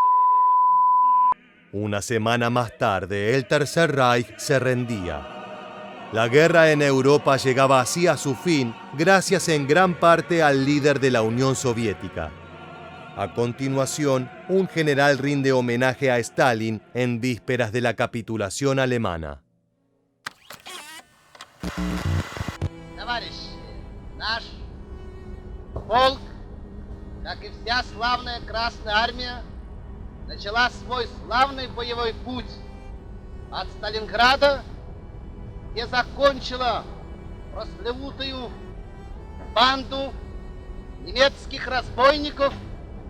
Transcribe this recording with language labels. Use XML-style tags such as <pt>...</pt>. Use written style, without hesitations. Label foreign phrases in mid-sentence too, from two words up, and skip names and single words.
<es>Una semana más tarde, el Tercer Reich se rendía. La guerra en Europa llegaba así a su fin, gracias en gran parte al líder de la Unión Soviética. A continuación, un general rinde homenaje a Stalin en vísperas de la capitulación alemana.</es> <ru>Товарищи, наш полк, как и вся славная Красная Армия, начала свой славный боевой путь от Сталинграда, где закончила прославутую банду немецких разбойников, которые</ru>